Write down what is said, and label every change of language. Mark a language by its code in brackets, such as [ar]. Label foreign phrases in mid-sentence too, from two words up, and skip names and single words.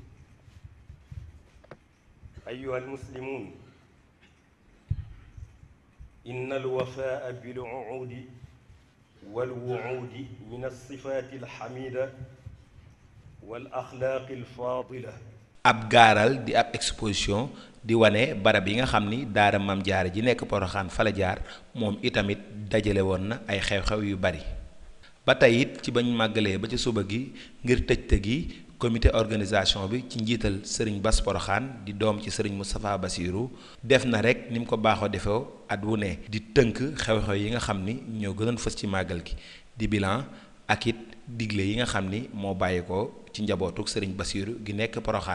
[ar] أيها المسلمون، إن الوفاء بالعهود والوعود من الصفات الحميدة والأخلاق الفاضلة. [wo] ab gaaral di ab exposition di wane barab yi nga xam ni daara Maam Jaara ji nekk Poroxaan fa la jaar moom itamit dajale woon na ay xew-xew yu bari. ba tey it ci bañ màggalee ba ci suba gi ngir tëjte gi [fr] comité organisation [wo] bi ci njiital sëriñ Bass Poroxaan di doom ci sëriñ Moustapha Bassirou def na rek ni mu ko baaxoo defee at wu ne di tënk xew-xew yi nga xam ni ñoo gënoon fës ci màggal gi di bilan ak it digle yi nga xam ni moo bàyyi ko ci njabootuk sëriñ Bassirou gi nekk Poroxaan.